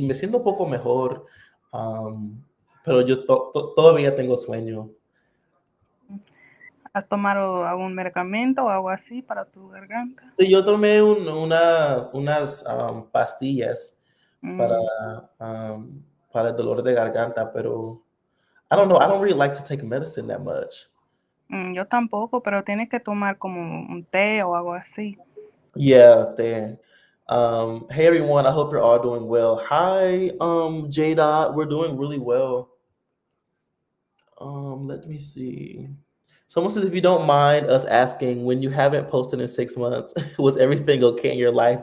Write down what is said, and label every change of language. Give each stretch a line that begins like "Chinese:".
Spanish: Me siento un poco mejor, um, pero yo todavía tengo sueño. ¿Has tomado algún medicamento o algo así para tu garganta? Sí, yo tomé unas pastillas para, Mm,
English: um,
Spanish: para el dolor de garganta, pero
English: I don't know. I don't really like to take medicine that much.
Spanish: yo tampoco, pero tienes que tomar como un té o algo así.
English: Yeah, there. Hey everyone, I hope you're all doing well. Hi, J Dot. We're doing really well. Let me see. Someone says, if you don't mind us asking, when you haven't posted in 6 months, was everything okay in your life?